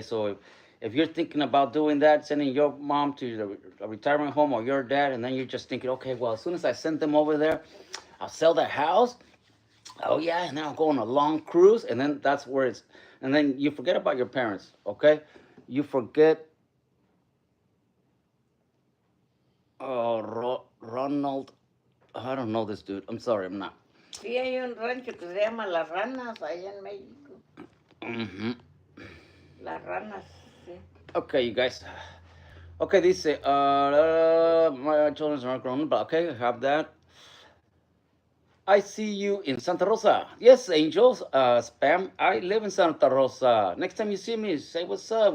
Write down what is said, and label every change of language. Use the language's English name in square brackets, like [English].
[English] So if you're thinking about doing that, sending your mom to a retirement home or your dad, and then you're just thinking, okay, well, as soon as I send them over there, I'll sell that house. Oh yeah, and then I'll go on a long cruise, and then that's where and then you forget about your parents, okay? You forget. Ronald, I don't know this dude. I'm sorry, I'm not. [Spanish] Sí, hay un rancho que se llama Las Ranas allá en México. Hmm. Las Ranas, sí. [English] Okay, you guys. Okay, dice, my children are grown, but okay, I have that. I see you in Santa Rosa. Yes, angels, spam. I live in Santa Rosa. Next time you see me, say what's up.